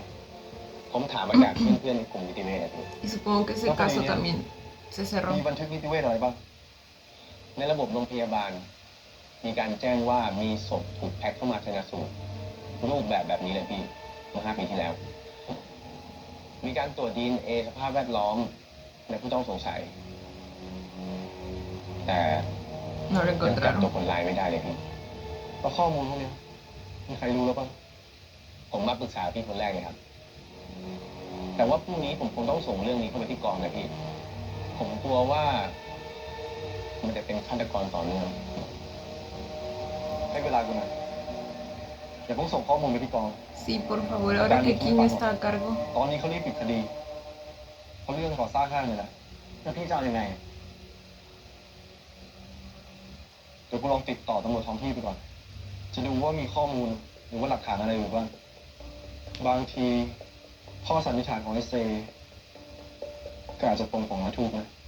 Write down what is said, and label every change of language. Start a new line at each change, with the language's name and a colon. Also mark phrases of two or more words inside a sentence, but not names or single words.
Thai: ผมถามมาจากเพื่อนๆในกลุ่มนิติเวชอะพี่
Spanish: Y supongo que ese caso también se cerró.
Thai: มีบันทึกนิติเวชอะไรบ้าง ในระบบโรงพยาบาล มีการแจ้งว่ามีศพถูกแพ็คเข้ามาชันสูตรรูปแบบนี้เลยพี่เมื่อ5 ปีที่แล้ว มีการตรวจ DNA สภาพแวดล้อมในผู้ต้องสงสัย แต่
Spanish: No lo
Thai: ยังจับตัว
Spanish: encontraron.
Thai: คนร้ายไม่ได้เลยพี่ แล้วข้อมูลพวกเนี้ยมีใครรู้แล้วบ้าง ผมมาปรึกษาพี่คนแรกเลยครับ แต่ว่าพรุ่งนี้ผมคงต้องส่งเรื่องนี้เข้าไปที่กองนะพี่ ผมกลัวว่า มันจะเป็นฆาตกรต่อเนื่อง ให้เวลากูหน่อยอย่าเพิ่งส่งข้อมูลไปที่กอง
Spanish: Sí, por favor, ahora que quién está a cargo.
Thai: ตอนนี้เขารีบปิดคดีเขาเรื่องก่อสร้างห้างเลยนะแล้วพี่จะเอายังไง เดี๋ยวกูลองติดต่อตำรวจท้องที่ไปก่อน จะดูว่ามีข้อมูลหรือว่าหลักฐานอะไรอยู่บ้าง บางทีข้อสันนิษฐานของไอเซก็อาจจะตรงของอาทูกนะ